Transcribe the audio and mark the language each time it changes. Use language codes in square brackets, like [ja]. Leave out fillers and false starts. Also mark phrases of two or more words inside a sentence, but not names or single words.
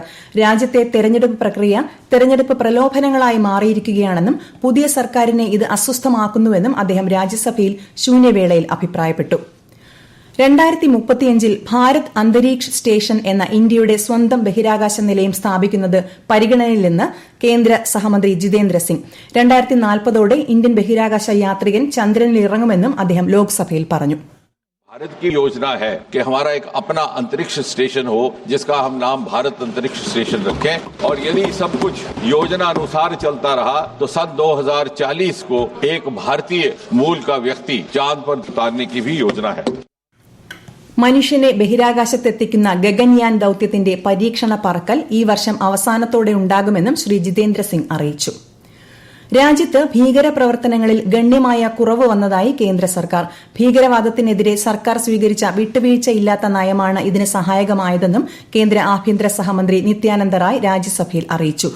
[ml] രാജ്യത്തെ തെരഞ്ഞെടുപ്പ് പ്രക്രിയ തെരഞ്ഞെടുപ്പ് പ്രലോഭനങ്ങളായി മാറിയിരിക്കുകയാണെന്നും പുതിയ സർക്കാരിനെ ഇത് അസ്വസ്ഥമാക്കുന്നുവെന്നും അദ്ദേഹം രാജ്യസഭയിൽ ശൂന്യവേളയിൽ അഭിപ്രായപ്പെട്ടു. 2035 ഭാരത് അന്തരീക്ഷ് സ്റ്റേഷൻ എന്ന ഇന്ത്യയുടെ സ്വന്തം ബഹിരാകാശ നിലയം സ്ഥാപിക്കുന്നത് പരിഗണനയിലെന്ന് കേന്ദ്ര സഹമന്ത്രി ജിതേന്ദ്ര സിംഗ്. 2040ഓടെ ഇന്ത്യൻ ബഹിരാകാശ യാത്രികൻ ചന്ദ്രനിൽ ഇറങ്ങുമെന്നും അദ്ദേഹം ലോക്സഭയിൽ പറഞ്ഞു. [hi] भारत की योजना है कि हमारा एक अपना अंतरिक्ष स्टेशन हो जिसका हम नाम भारत अंतरिक्ष स्टेशन रखें और यदि सब कुछ योजना अनुसार चलता रहा तो सन 2040 को एक भारतीय मूल का व्यक्ति चांद पर उतारने की भी योजना है. [ml] മനുഷ്യനെ ബഹിരാകാശത്തെത്തിക്കുന്ന ഗഗൻയാൻ ദൌത്യത്തിന്റെ പരീക്ഷണ പറക്കൽ ഈ വർഷം അവസാനത്തോടെ ഉണ്ടാകുമെന്നും ശ്രീ ജിതേന്ദ്ര സിംഗ് അറിയിച്ചു. രാജ്യത്ത് ഭീകരപ്രവർത്തനങ്ങളിൽ ഗണ്യമായ കുറവ് വന്നതായി കേന്ദ്ര സർക്കാർ. ഭീകരവാദത്തിനെതിരെ സർക്കാർ സ്വീകരിച്ച വിട്ടുവീഴ്ചയില്ലാത്ത നയമാണ് ഇതിന് സഹായകമായതെന്നും കേന്ദ്ര ആഭ്യന്തര സഹമന്ത്രി നിത്യാനന്ദ റായ് രാജ്യസഭയിൽ അറിയിച്ചു.